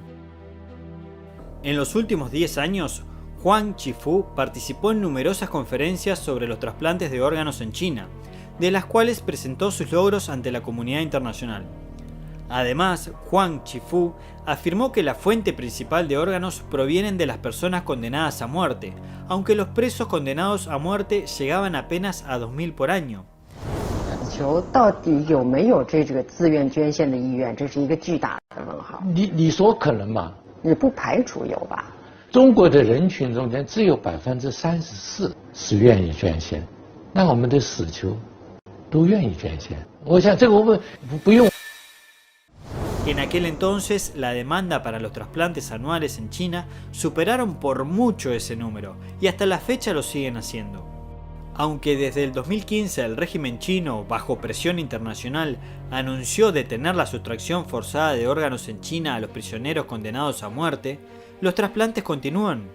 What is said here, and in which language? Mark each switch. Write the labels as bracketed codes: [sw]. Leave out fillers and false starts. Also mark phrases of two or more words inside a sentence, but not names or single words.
[es] En los últimos 10 años, Huang Chifu participó en numerosas conferencias sobre los trasplantes de órganos en China, de las cuales presentó sus logros ante la comunidad internacional. Además, Huang Chifu afirmó que la fuente principal de órganos provienen de las personas condenadas a muerte, aunque los presos condenados a muerte llegaban apenas a 2.000 por año. [zh] 球到底有没有这个自愿捐献的意愿，这是一个巨大的问号。你说可能吗？你不排除有吧？中国的人群中间只有34%是愿意捐献，那我们的死囚都愿意捐献。我想这个我们不用。 [es] En aquel entonces, la demanda para los trasplantes anuales en China superaron por mucho ese número, y hasta la fecha lo siguen haciendo. Aunque desde el 2015 el régimen chino, bajo presión internacional, anunció detener la sustracción forzada de órganos en China a los prisioneros condenados a muerte, los trasplantes continúan.